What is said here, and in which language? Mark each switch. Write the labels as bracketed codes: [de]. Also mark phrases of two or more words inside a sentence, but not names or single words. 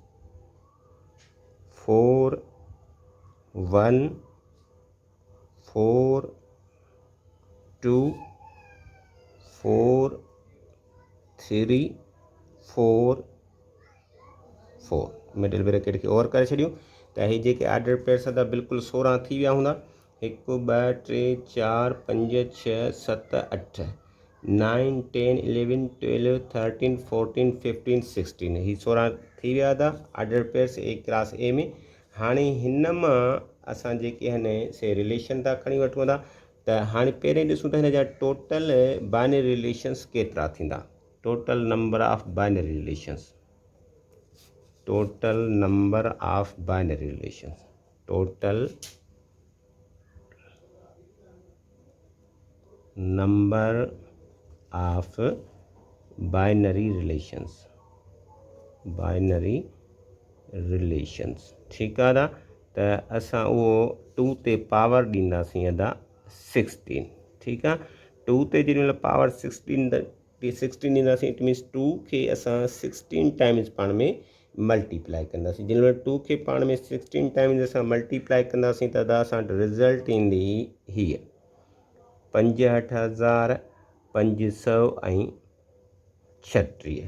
[sd] 4 1 4 2 4 3 4 4। [en] middle bracket [sd] खे ओवर करे छॾियूं त ही जेके [en] order pairs [sd] अदा बिल्कुलु 16 थी विया हूंदा। 1 2 3 4 5 6 7 8 9 10 11 12 13 14 15 16। ही 16 थी विया अदा [en] order pairs A cross A [sd] में। हाणे हिन मां असां जेके आहिनि से रिलेशन था खणी वठूं था। त हाणे पहिरें ॾिसूं त हिन जा [en] total binary relations [sd] केतिरा थींदा। [en] Total number of binary relations, total number of binary relations, total number of binary relations, binary relations. [sd] ठीकु आहे। त असां उहो 2 ते पावर ॾींदासीं अदा 16। ठीकु आहे। 2 ते जेॾीमहिल पावर 16 ॾींदासीं, [en] it means [sd] 2 खे असां 16 टाइम्स पाण में मल्टीप्लाई कंदासीं। जेॾीमहिल 2 खे पाण में 16 टाइम्स असां मल्टीप्लाई कंदासीं त अदा असां वटि रिज़ल्ट ईंदी हीअ 65,536।